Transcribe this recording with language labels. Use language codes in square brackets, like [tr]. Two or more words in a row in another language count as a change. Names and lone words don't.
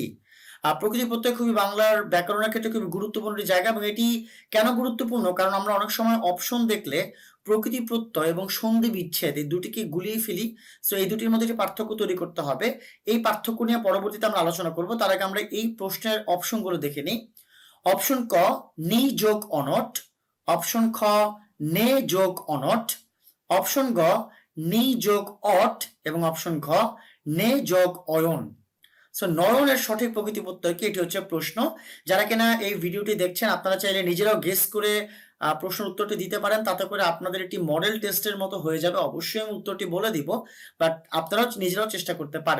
[bn] প্রকৃতি প্রত্যয় খুবই বাংলার ব্যাকরণের ক্ষেত্রে খুবই গুরুত্বপূর্ণ একটি জায়গা। এবং এটি কেন গুরুত্বপূর্ণ, কারণ আমরা অনেক সময় অপশন দেখলে প্রকৃতি প্রত্যয় এবং সন্ধি বিচ্ছেদ এই দুটিকে গুলিয়ে ফেলি। সো এই দুটির মধ্যে একটি পার্থক্য তৈরি করতে হবে। এই পার্থক্য নিয়ে পরবর্তীতে আমরা আলোচনা করব। তার আগে আমরা এই প্রশ্নের অপশনগুলো দেখে নিই। অপশন ক নি যোগ অনট, অপশন খ নে যোগ অনট, অপশন গ নি যোগ অট এবং অপশন ঘ নে যোগ অয়ন। সো নয়নের সঠিক প্রকৃতি প্রত্যয় কি, এটি হচ্ছে প্রশ্ন। যারা কিনা এই ভিডিওটি দেখছেন আপনারা চাইলে নিজেরাও গেস করে প্রশ্নের উত্তরটি দিতে পারেন, তাতে করে আপনাদের একটি [en] model test [bn] মতো হয়ে যাবে। অবশ্যই আমি উত্তরটি বলে দিব, বাট আপনারাও নিজেরাও চেষ্টা করতে পারেন।